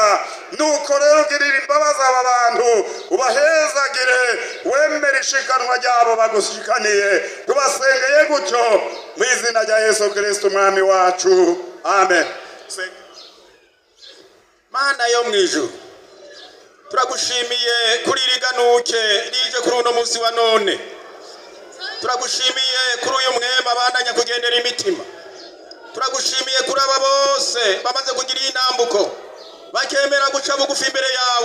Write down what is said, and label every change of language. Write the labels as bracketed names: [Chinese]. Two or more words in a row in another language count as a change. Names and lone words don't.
[Rundi] Nuko rero girira imbabazi aba bantu, ubahezagire, wemere ishikanwa ryabo bagushikaniye. Tubasengeye gutyo mu izina rya Yesu Kristo umwami wacu, amen. Mana yo mu ijuru, turagushimiye kuri riganuke rije kuri uno munsi wa none. Turagushimiye kuri uyu mwema bandanya kugendera imitima. Turagushimiye kuri aba bose bamaze kugira intambuko bakemera guca bugufi imbere yawe.